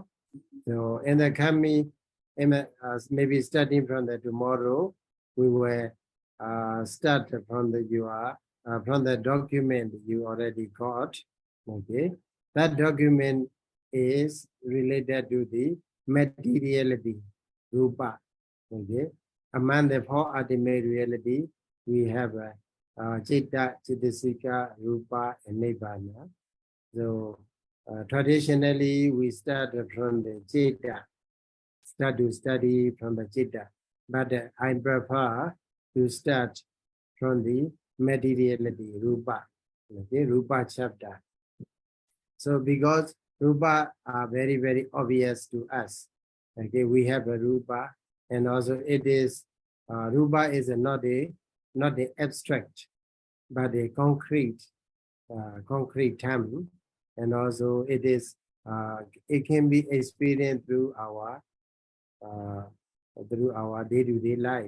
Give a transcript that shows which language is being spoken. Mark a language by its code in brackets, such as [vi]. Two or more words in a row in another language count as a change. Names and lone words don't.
[en] So in the coming, maybe starting from the tomorrow, we will start from the document you already got. Okay, that document is related to the materiality, rupa. Okay, among the four ultimate reality, we have citta, cittasika, rupa, and nibbana. So traditionally, we start from the citta, start to study from the citta, but I prefer to start from the materiality, rupa, okay, rupa chapter. So because rupa are very, very obvious to us, okay, we have a rupa, and also it is, rupa is not the abstract, but a concrete term, and also it is, it can be experienced through our day-to-day life.